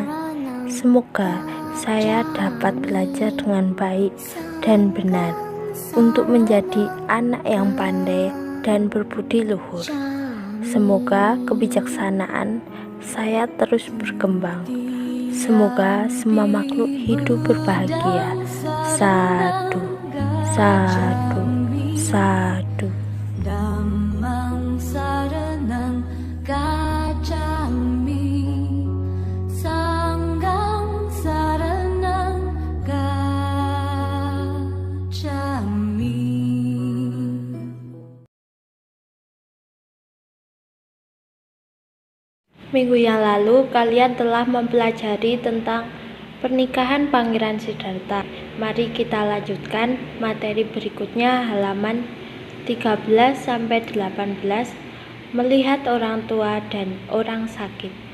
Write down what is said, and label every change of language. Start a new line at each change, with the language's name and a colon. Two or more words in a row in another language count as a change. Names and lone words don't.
Indonesian: Semoga saya dapat belajar dengan baik dan benar untuk menjadi anak yang pandai dan berbudi luhur. Semoga kebijaksanaan saya terus berkembang. Semoga semua makhluk hidup berbahagia.
Pali: Sadu, sadu, sadu. Dhammang saranang gacchami, sanghang saranang gacchami.
Indonesian: Minggu yang lalu kalian telah mempelajari tentang pernikahan Pangeran Siddhartha. Mari kita lanjutkan materi berikutnya halaman 13-18, melihat orang tua dan orang sakit.